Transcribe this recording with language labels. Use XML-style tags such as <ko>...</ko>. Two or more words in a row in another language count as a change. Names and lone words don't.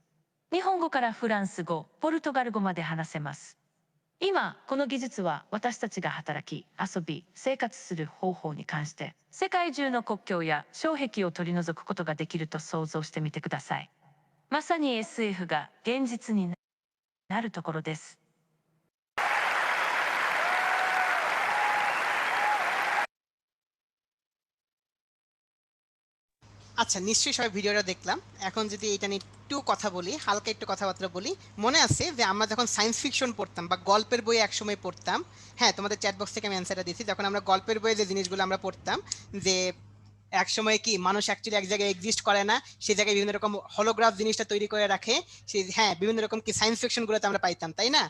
<ja>日本語からフランス語、ポルトガル語まで話せます。今、この技術は私たちが働き、遊び、生活する方法に関して、世界中の国境や障壁を取り除くことができると想像してみてください。まさに SF が現実になるところです。</ja> <bn>আচ্ছা, নিশ্চয়ই সবাই ভিডিওটা দেখলাম। এখন যদি এটা নিয়ে একটু কথা বলি, হালকা একটু কথাবার্তা বলি। মনে আছে যে আমরা যখন</bn> <en>science fiction</en> <bn>পড়তাম বা গল্পের বই একসময় পড়তাম, হ্যাঁ তোমাদের</bn> <en>chat box</en> <bn>থেকে আমি অ্যান্সারটা দিয়েছি, যখন আমরা গল্পের বইয়ে যে জিনিসগুলো আমরা পড়তাম যে একসময় কি মানুষ অ্যাকচুয়ালি এক জায়গায় এক্সিস্ট করে না, সেই জায়গায় বিভিন্ন রকম হলোগ্রাফ জিনিসটা তৈরি করে রাখে, সেই হ্যাঁ বিভিন্ন রকম কি</bn> <en>science fictionগুলোতে</en> <bn>আমরা পাইতাম, তাই না?</bn>